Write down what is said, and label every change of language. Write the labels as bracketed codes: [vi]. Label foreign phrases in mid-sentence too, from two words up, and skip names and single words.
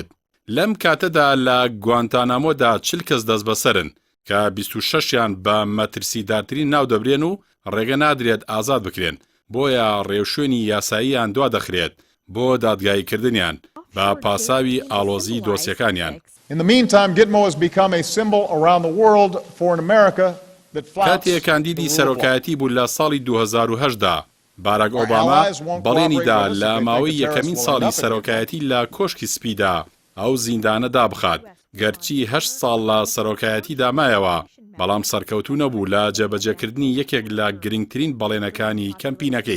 [ckb] لەم کاتەدا لە گوانتانامۆدا 40 کەس دەست بەسەرن کە 26یان بە مەترسیدارترین ناودەبرێن و ڕێگە نادرێت ئازاد بکرێن بۆیە ڕێوشوێنی یاساییان دوا دەخرێت بۆ دادگاییکردنیان بە پاساوی ئاڵۆزی دۆسیەکانیان. [en] In the meantime, Gitmo has become a symbol around the world for an America that flouts [ckb] کاتێک کاندیدی سەرۆکایەتی بوو لە ساڵی 2008دا باراك ئۆباما بەڵێنیدا لە ماوەی یەکەمین ساڵی سەرۆکایەتی لە کۆشکی سپیدا ئەو زیندانە دابخات گەرچی 8 ساڵ لە سەرۆکایەتیدا مایەوە بەڵام سەرکەوتوو نەبوو لە جێبەجێکردنی یەکێک لە گرنگترین بەڵێنەکانی کەمپینەکەی.